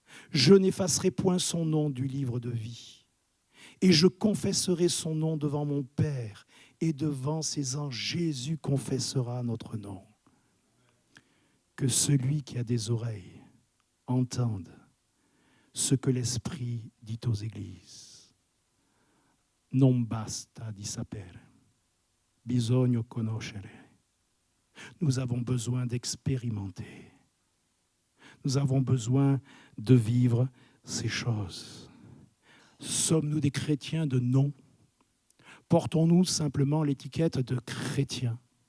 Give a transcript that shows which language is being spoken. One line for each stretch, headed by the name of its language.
French: Je n'effacerai point son nom du livre de vie. Et je confesserai son nom devant mon Père et devant ses anges, Jésus confessera notre nom. Que celui qui a des oreilles entende ce que l'Esprit dit aux églises.
Italian: Non basta di sapere, bisogna conoscere.
French: Nous avons besoin d'expérimenter. Nous avons besoin de vivre ces choses. Sommes-nous des chrétiens de nom? Portons-nous simplement l'étiquette de chrétiens?